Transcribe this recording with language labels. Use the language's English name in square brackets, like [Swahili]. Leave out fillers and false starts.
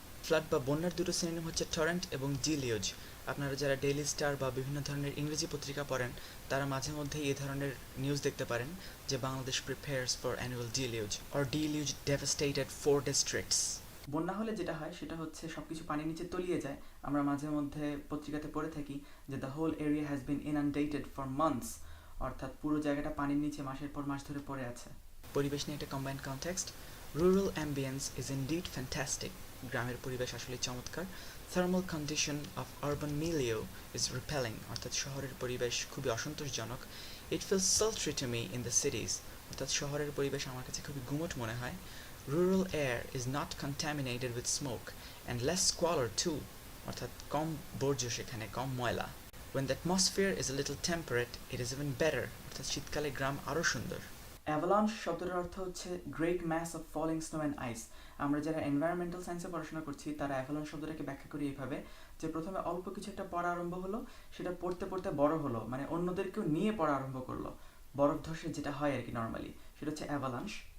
[Bangla] Flood বা বন্যার দুটো সিনোনিম হচ্ছে টরেন্ট এবং ডিলিউজ। আপনারা যারা ডেইলি স্টার বা বিভিন্ন ধরনের ইংরেজি পত্রিকা পড়েন তারা মাঝে মধ্যেই এই ধরনের নিউজ দেখতে পারেন যে [English] Bangladesh prepares for annual deluge or deluge devastated 4 districts. [Bangla] বন্যা হলে যেটা হয় সেটা হচ্ছে সবকিছু পানির নিচে তলিয়ে যায়। আমরা মাঝে মধ্যে পত্রিকাতে পড়ে থাকি যে [English] the whole area has been inundated for months, [Bangla] অর্থাৎ পুরো জায়গাটা পানির নিচে মাসের পর মাস ধরে পড়ে আছে। পরিবেশ নিয়ে একটা combined context. [English] Rural ambience is indeed fantastic. [Bangla] গ্রামের পরিবেশ আসলে চমৎকার. [English] Thermal condition of urban milieu is repelling. [Bangla] অর্থাৎ শহরের পরিবেশ খুবই অসন্তোষজনক. [English] It feels sultry to me in the cities. [Bangla] অর্থাৎ শহরের পরিবেশ আমার কাছে খুবই গুমোট মনে হয়. [English] Rural air is not contaminated with smoke and less squalor too. [Bangla] অর্থাৎ কম বর্জ্য সেখানে, কম ময়লা. [English] When the atmosphere is a little temperate, it is even better. [Bangla] অর্থাৎ শীতকালে গ্রাম আরও সুন্দর. অ্যাভালাঞ্চ শব্দটার অর্থ হচ্ছে [English] Great mass of falling snow and ice. [Bangla] আমরা যারা এনভায়রনমেন্টাল সায়েন্সে পড়াশোনা করছি তারা অ্যাভালাঞ্চ শব্দটাকে ব্যাখ্যা করি এইভাবে যে প্রথমে অল্প কিছু একটা পড়া আরম্ভ হলো, সেটা পড়তে পড়তে বড় হলো, মানে অন্যদেরকেও নিয়ে পড়া আরম্ভ করলো, বরফ ধসে যেটা হয় আর কি নর্মালি, সেটা হচ্ছে অ্যাভালাঞ্চ.